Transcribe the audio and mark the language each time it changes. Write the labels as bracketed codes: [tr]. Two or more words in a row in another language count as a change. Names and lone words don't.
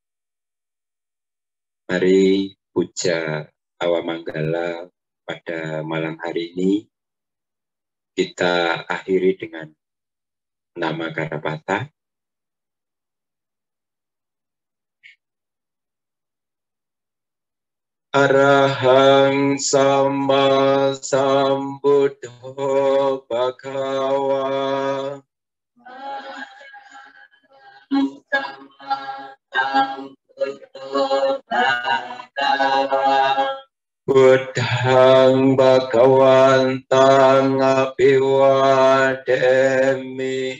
[id] mari puja Awamanggala pada malam hari ini kita akhiri dengan nama Garapata. [pi] Arahang sama sambuddho bhagava. Buddhang bhagavantang abhiwademi.